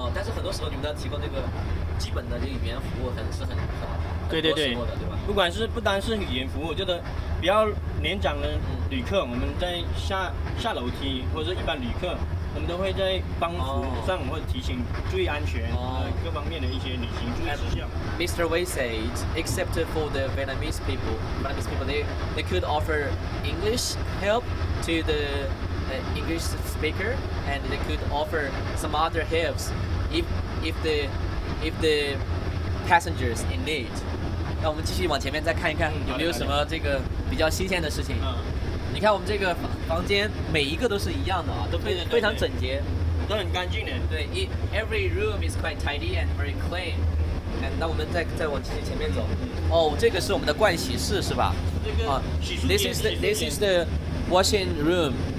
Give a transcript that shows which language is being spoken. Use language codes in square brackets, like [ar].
[zh] 但是很多时候你们要提供这个基本的这个语言服务，很对，对吧？不单是语言服务，就是比较年长的旅客，我们在下楼梯或者是一般旅客，我们都会在帮扶上或者提醒注意安全，各方面的一些旅行注意事项。 [en] Mr. Wei said, except for the Vietnamese people, they could offer English help to the English speaker, and they could offer some other helps if the passengers in need. [zh] 那我们继续往前面再看一看，有没有什么这个比较新鲜的事情？你看我们这个房间每一个都是一样的啊，都非常整洁，都很干净的。 [en] 对，every room is quite tidy and very clean. [zh] And 那我们再往前面走。哦，这个是我们的盥洗室是吧？ [en] 啊，this is the washing room.